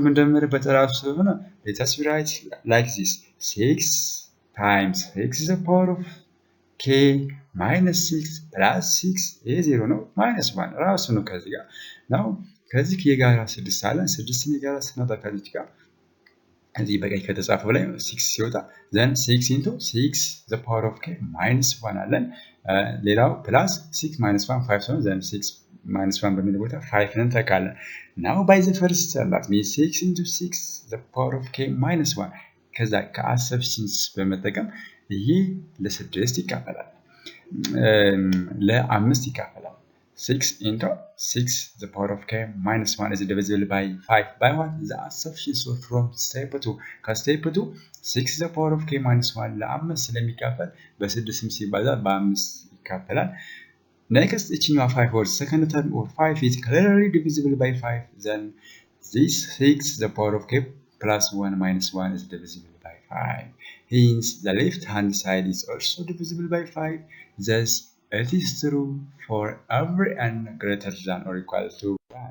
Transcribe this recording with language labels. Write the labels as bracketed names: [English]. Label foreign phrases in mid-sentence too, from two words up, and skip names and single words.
[Amharic] የምንደምርበት ራሱ ስለሆነ [English] let us write like this 6 times 6 to the power of k minus 6 plus 6 [Amharic] ይሄ 0 ነው [English] minus 1 [Amharic] ራሱ ነው ከዚህ ጋር [English] now [Amharic] ከዚህ ከጋራ 6 አለን 6 የጋራ ስናወጣ ከዚህ ጋር እዚህ በቀይ ከተጻፈው ላይ 6 ሲወጣ [English] then 6 into 6 the power of k minus 1 [Amharic] አለን ሌላው [English] plus 6 minus 1 5 ነው then 6 minus 1 [Amharic] በሚለው ቦታ 5 ነን ተካለን [English] now by the first term that means 6 into 6 the power of k minus 1 [Amharic] ከዛ ከአሰብሽንስ በመጠቀም ይሄ ለ6 ይካፈላል ለ5 ይካፈላል [English] 6 into 6 the power of k minus 1 is divisible by 5 by what the assumption so from step 2 ከstep 2 6 the power of k minus 1 [Amharic] ለ5 ስለሚካፈል በ6ም ሲባዛ በ5 ይካፈላል [English] next እቺኛው 5 or second term or 5 is clearly divisible by 5 then this 6 the power of k plus 1 minus 1 is divisible by 5 hence the left hand side is also divisible by 5 thus it is true for every n greater than or equal to 1.